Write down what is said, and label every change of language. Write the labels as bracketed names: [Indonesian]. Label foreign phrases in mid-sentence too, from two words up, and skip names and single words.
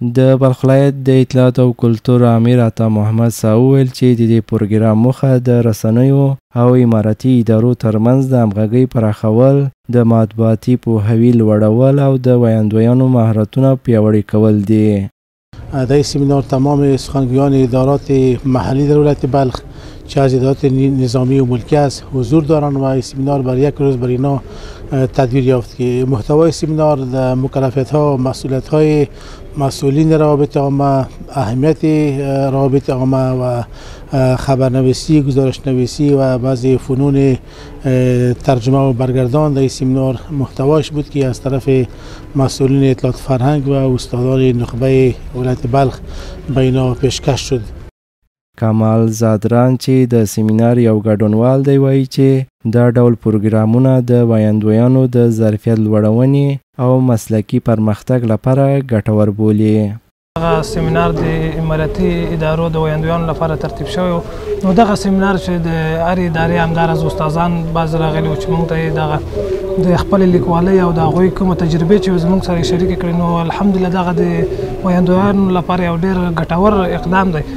[Pashto] د بلخ ولایت د اطلاعات او کلتور امیر عطا محمد سا وویل چې د دې پروګرام موخه د رسنیو او اماراتي ادارو ترمنځ د همغږۍ پراخول، د مطبوعاتي پوهاوي لوړول او د ویاندویانو مهارتونه پیاوړي کول دي. [Persian] در این سمینار تمام سخنگویان ادارات محلی در ولایت بلخ چه از ادارات نظامی و ملکی است حضور دارند و این سمینار بر یک روز بر اینا تدبیر یافت که محتوای سمینار در مکلفیت ها و مسئولیت های مسئولین روابط عامه، اهمیت روابط عامه و خبرنویسی، گزارشنویسی و بعضی فنون ترجمه و برگردان در این سمینار محتواش بود که از طرف مسئولین اطلاعات فرهنگ و استادان نخبه ولایت بلخ به اینا پیشکش شد. [Pashto] کمال زادران چې د سیمینار یو ګډونوال دی وایي چې دا ډول پروګرامونه د ویاندویانو د ظرفیت لوړونې او مسلکي پرمختګ لپاره ګټور بولي. دغه سیمینار د اماراتي ادارو د ویاندویانو لپاره ترتیب شوی نو دغه سیمینار چې د هرې ادارې همداراز استادان بعض راغلي وو چې موږ ته دغه د خپل لیکوالۍ او د هغوی کومه تجربې چې زموږ سره شریکې کړې نو الحمدلله دغه د ویاندویانو لپاره یو ډېر ګټور اقدام دی.